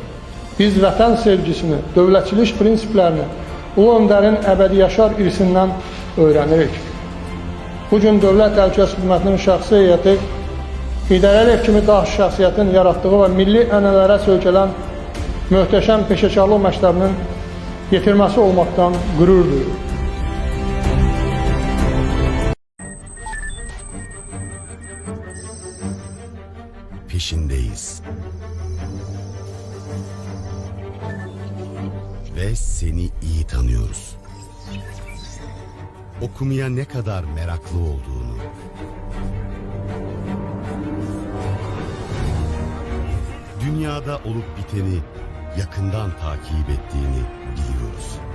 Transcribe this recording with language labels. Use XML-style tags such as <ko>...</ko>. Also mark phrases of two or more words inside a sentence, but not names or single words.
<az>Biz vətən sevgisini, dövlətçilik prinsiplərini Ulu Öndərin əbədi yaşar irsindən öyrənirik. Bugün Dövlət Təhlükəsizlik Xidmətinin şəxsi heyəti İdarəlik kimi daş şəxsiyyətin yaratdığı və milli ənənələrə söykələn möhtəşəm peşəkarlıq məktəbinin yetirməsi olmaqdan qürur duyur.</az> <tr>Peşindeyiz. Ve seni iyi tanıyoruz. Okumaya ne kadar meraklı olduğunu, dünyada olup biteni yakından takip ettiğini biliyoruz.</tr>